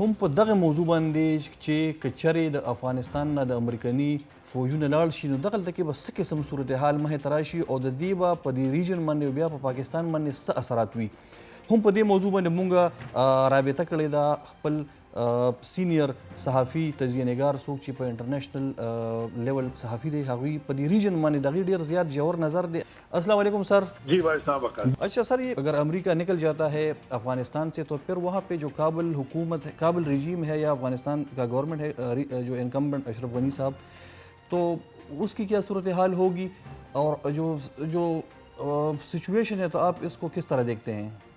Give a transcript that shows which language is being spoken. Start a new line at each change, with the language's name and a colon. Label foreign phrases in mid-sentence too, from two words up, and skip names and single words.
Pashto: هم په دغه موضوع باندې چې که چېرې د افغانستان نه د امریکني فوجونه لاړ شي نو دغلته کې به څه قسم صورتحال مخې ته راشي او د دې به په دې ریجن باندې او بیا په پاکستان باندې څه اثرات وي. هم په دې موضوع باندې مونږ رابطه کړې ده خپل سینیر صحافي تجزیه نګار څوک چې په
English: international level
Pashto: صحافي دی، هغوی په دې ریجن باندې د هغوی ډېر زیات ژور نظر دی.
Arabic: السلام علیکم سر.
Urdu: جی بھائی صاحب. اچھا سر، اگر امریکہ نکل جاتا ہے افغانستان سے تو پھر وہاں پہ جو کابل حکومت ہے، کابل رجیم ہے یا افغانستان کا گورنمنٹ ہے جو انکمبنٹ اشرف غنی صاحب، تو اس کی کیا صورتحال ہوگی اور جو سچویشن ہے تو آپ اس کو کس طرح دیکھتے ہیں؟